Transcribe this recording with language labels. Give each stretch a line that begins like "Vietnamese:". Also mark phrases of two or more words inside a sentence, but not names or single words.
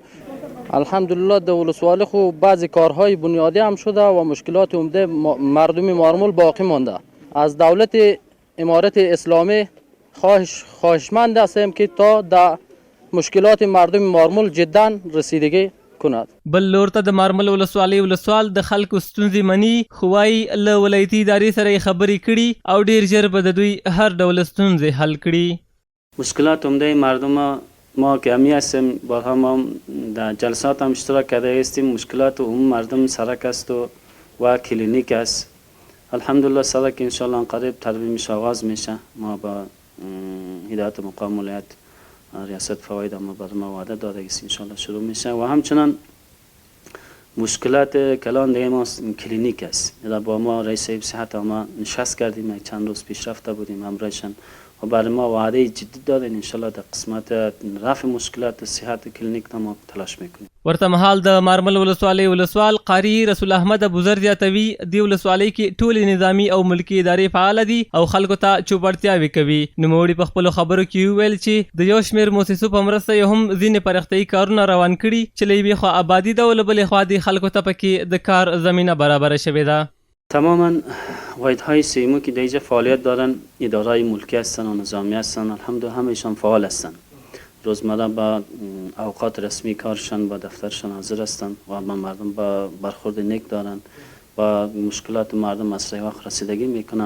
Persian: الحمدلله در ولسوالی خوب بعضی کارهای بنیادی هم شده و مشکلات عمده مردم مارمل باقی مانده. از دولت امارت اسلامی خواهشمند هستیم که تا در مشکلات مردم مارمل جدا رسیدگی کند.
Pashto: بل لور ته د مارمل ولسوالۍ ولسوال د خلکو ستونزې مني، خو وایي له ولایتي ادارې سره یې خبرې کړي او ډیر ژر به د دوی هر ډول ستونزې حل کړي.
Persian: مشکلات عمده مردم ما که همی هستیم بارها ما در جلسات هم اشتراک کرده هستیم. مشکلات عموم مردم سرک است و کلینیک است. الحمدلله سرک انشالله قریب ترمیمش آغاز میشه. ما با هدایت مقام ولایت ریاست فواید ما بر ما وعده داده است انشالله شروع میشه و همچنان مشکلات کلان دیگه ما کلینیک است. با ما رئیس صحت ما نشست کردیم، چند روز پیش رفته بودیم همراهشان و برای ما وعده جدی دادن انشالله در قسمت رفع مشکلات صحت کلینیک ما تلاش میکنیم.
Pashto: ورته مهال د مارمل ولسوالۍ ولسوال قاری رسول احمد ابوذر زیاتوي دی ولسوالۍ کې ټولې نظامی او ملکی ادارې فعال دي او خلکو ته چوپړتیاوې کوي. نوموړي په خپلو خبرو کې وویل چې د یو شمېر موسسو په مرسته یې هم ځینې پرختیایي کارونه روان کړي چې له یوې خوا آبادي ده او له بلې خوا د خلکو ته پکې د کار زمینه برابره شوې ده.
Persian: تماما واحدهای سیمو که در اینجا فعالیت دارن ادارهای ملکی هستن و نظامی هستن، الحمدلله همهشان فعال هستن. روزمره با اوقات رسمی کارشان با دفترشان حاضر هستن و با مردم با برخورد نیک دارن، با مشکلات مردم مسئله وقت رسیدگی میکنن.